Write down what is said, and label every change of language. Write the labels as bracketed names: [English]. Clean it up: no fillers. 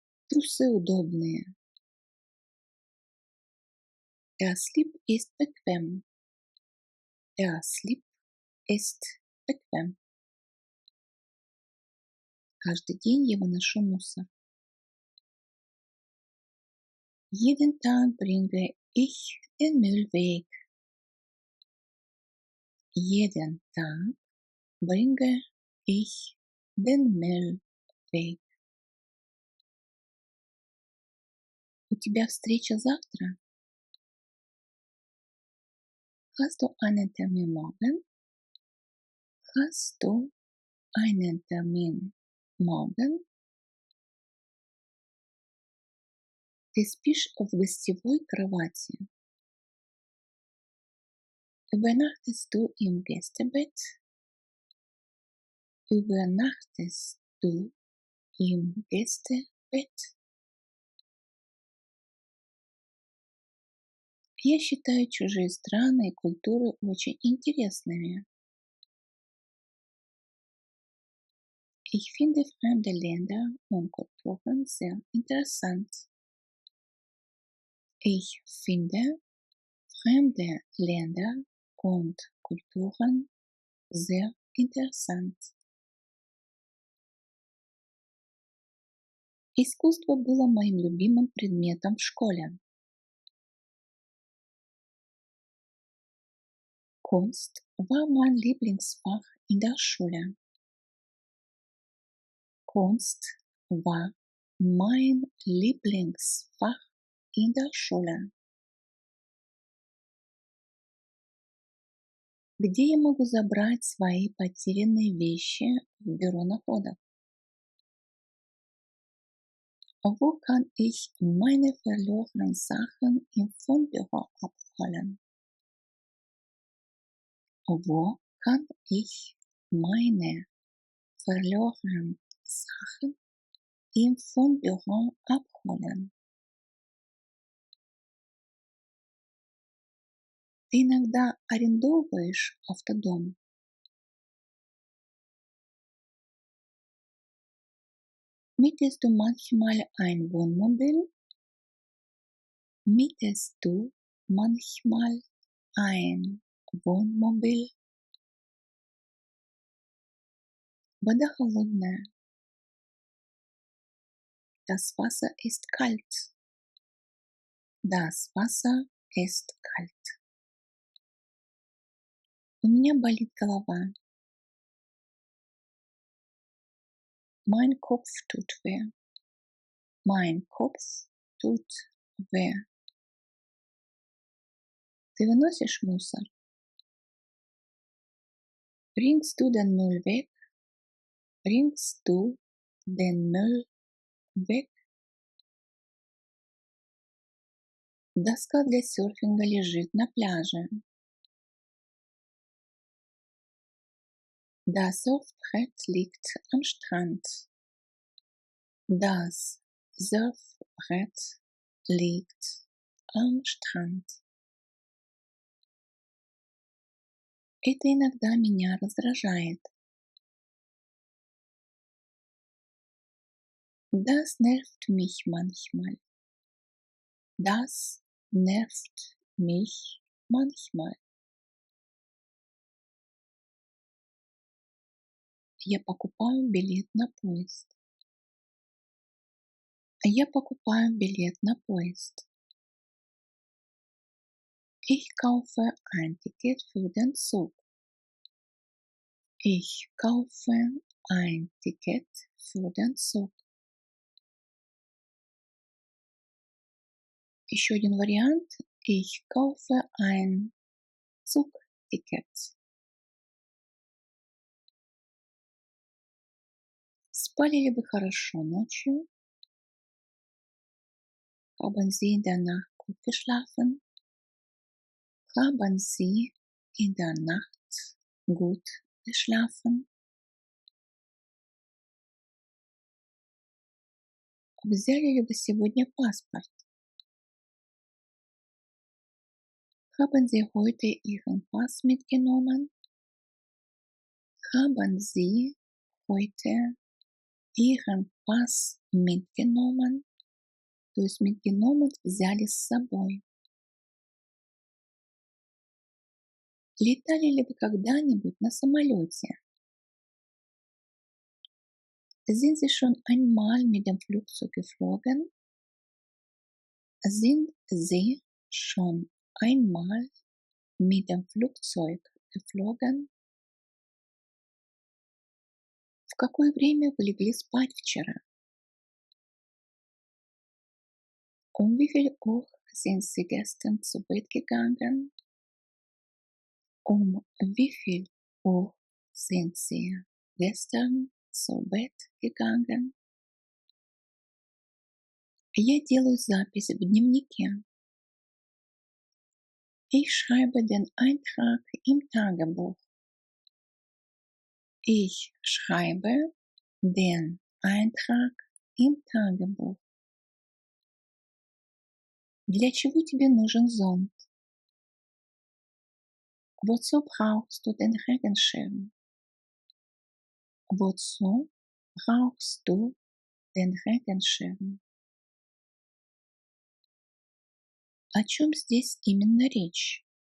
[Russian] Трусы удобные. [German] Der Slip ist bequem. Der Slip ist bequem. [Russian] Каждый день я выношу мусор. [German] Jeden Tag bringe ich den Müll weg. Jeden Tag bringe ich den Müll weg. [Russian] У тебя встреча завтра? [German] Hast du einen Termin morgen? Hast du einen Termin morgen? [Russian] Ты спишь в гостевой кровати? [German] Übernachtest du im Gästebett? Übernachtest du im Gästebett? [Russian] Я считаю чужие страны и культуры очень интересными. [German] Ich finde fremde Länder und Kulturen sehr interessant. Ich finde fremde Länder und Kulturen sehr interessant. [Russian] Искусство было моим любимым предметом в школе. [German] Kunst war mein Lieblingsfach in der Schule. Kunst war mein Lieblingsfach in der Schule. [Russian] Где я могу забрать свои потерянные вещи в бюро находок? [German] Wo kann ich meine verlorenen Sachen im Fundbüro abholen? Wo kann ich meine verlorenen Sachen im Fundbüro abholen? [Russian] Ты иногда арендовываешь автодом? [German] Mietest du manchmal ein Wohnmobil? Mietest du manchmal ein Wohnmobil? [Russian] Вода холодная. [German] Das Wasser ist kalt. Das Wasser ist kalt. [Russian] У меня болит голова. [German] Mein Kopf tut weh. Mein Kopf tut weh. [Russian] Ты выносишь мусор? [German] Bringst du den Müll weg? Bringst du den Müll weg? [Russian] Доска для серфинга лежит на пляже. [German] Das Surfbrett liegt am Strand. Das Surfbrett liegt am Strand. [Russian] Это иногда меня раздражает. [German] Das nervt mich manchmal. Das nervt mich manchmal. [Russian] Я покупаю билет на поезд. Я покупаю билет на поезд. [German] Ich kaufe ein Ticket für den Zug. Ich kaufe ein Ticket für den Zug. [Russian] Еще один вариант. [German] Ich kaufe ein Zugticket. [Russian] Спали ли вы хорошо ночью? [German] Haben Sie in der Nacht gut geschlafen? Haben Sie in der Nacht gut geschlafen? [Russian] Взяли ли вы сегодня паспорт? [German] Haben Sie heute Ihren Pass mitgenommen? Haben Sie heute Ihren Pass mitgenommen? [Russian] То есть mitgenommen взяли с собой. Летали ли вы когда-нибудь на самолете? [German] Sind Sie schon einmal mit dem Flugzeug geflogen? Sind Sie schon einmal mit dem Flugzeug geflogen? [Russian] В какое время вы легли спать вчера? [German] Um wie viel Uhr sind Sie gestern zu Bett gegangen? Um wie viel Uhr sind Sie gestern zu Bett gegangen? [Russian] Я делаю запись в дневнике. [German] Ich schreibe den Eintrag im Tagebuch. Ich schreibe den Eintrag im Tagebuch. [Russian] Для чего тебе нужен зонт? [German] Wozu brauchst du den Regenschirm? Wozu brauchst du den Regenschirm? [Russian] О чем здесь именно речь?